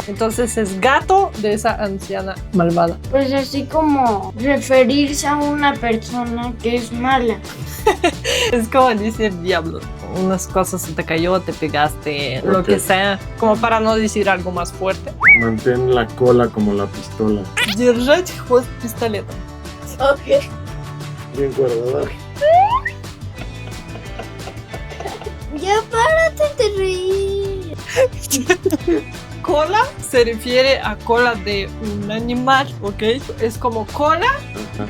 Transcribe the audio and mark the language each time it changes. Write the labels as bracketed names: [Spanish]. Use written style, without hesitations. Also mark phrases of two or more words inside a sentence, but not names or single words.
[Spanish] Entonces es gato de esa anciana malvada. Pues así como referirse a una persona que es mala. Es como decir diablo. Unas cosas se te cayó, te pegaste, lo que sea. Como para no decir algo más fuerte. Mantén la cola como la pistola. [Russian] Держать хвост пистолетом. [Spanish] Ok. Bien guardada. Ya párate de reír. Cola se refiere a cola de un animal, ¿ok? Es como cola Ajá.